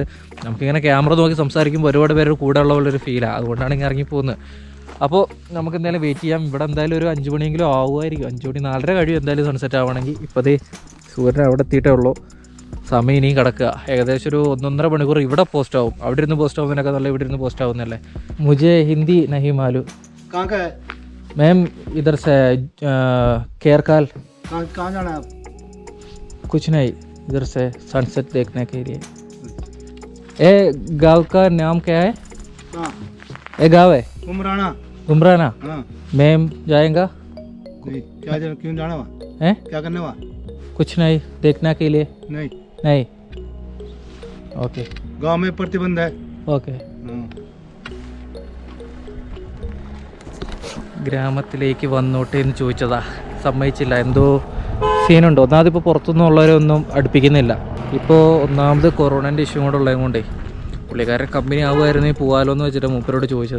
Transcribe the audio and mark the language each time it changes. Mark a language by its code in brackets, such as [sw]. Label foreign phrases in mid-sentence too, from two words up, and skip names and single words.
[ml] നമുക്കിങ്ങനെ ക്യാമറ നോക്കി സംസാരിക്കുമ്പോൾ ഒരുപാട് പേര് കൂടെ ഉള്ളൊരു ഫീലാണ്. അതുകൊണ്ടാണ് ഇങ്ങനെ ഇറങ്ങിപ്പോകുന്നത്. അപ്പോൾ നമുക്ക് എന്തായാലും വെയിറ്റ് ചെയ്യാം. ഇവിടെ എന്തായാലും ഒരു 5 മണിയെങ്കിലും ആവുമായിരിക്കും. 5 മണി 4:30 കഴിയും എന്തായാലും സൺസെറ്റ് ആവണമെങ്കിൽ. ഇപ്പോൾ അതേ സൂര്യൻ അവിടെ എത്തിയിട്ടേ ഉള്ളൂ. സമയം ഇനിയും കിടക്കുക. ഏകദേശം ഒരു 1-1.5 മണിക്കൂർ ഇവിടെ പോസ്റ്റ് ആവും. അവിടെ ഇരുന്ന് പോസ്റ്റ് ആവുന്നതിനൊക്കെ നല്ല ഇവിടെ ഇരുന്ന് പോസ്റ്റ് ആവുന്നല്ലേ. [hi] മുझे हिंदी नहीं मालूम. कहाँ का है? मैम इधर से केरकाल. कहाँ जाना है आप? कुछ नहीं, इधर से सनसेट देखने के लिए. ए गांव का नाम क्या है? हाँ ए गांव है उमराना. उमराना. हाँ मैम जाएगा? नहीं क्या क्यों जाना वहाँ? हैं? क्या करने वहाँ? कुछ नहीं, देखने के लिए. नहीं नहीं. ओके गांव में प्रतिबंध है. ओके. हाँ. [ml] ഗ്രാമത്തിലേക്ക് വന്നോട്ടെ എന്ന് ചോദിച്ചതാ, സമ്മതിച്ചില്ല. എന്തോ സീനുണ്ട്. ഒന്നാമതിപ്പോൾ പുറത്തുനിന്നുള്ളവരൊന്നും അടുപ്പിക്കുന്നില്ല. ഇപ്പോൾ ഒന്നാമത് കൊറോണൻ്റെ ഇഷ്യൂ കൂടെ ഉള്ളത് കൊണ്ടേ പുള്ളിക്കാരൻ കമ്പനി ആവുമായിരുന്നെങ്കിൽ പോകാമല്ലോ എന്ന് വെച്ചിട്ട് മൂപ്പരോട് ചോദിച്ചത്.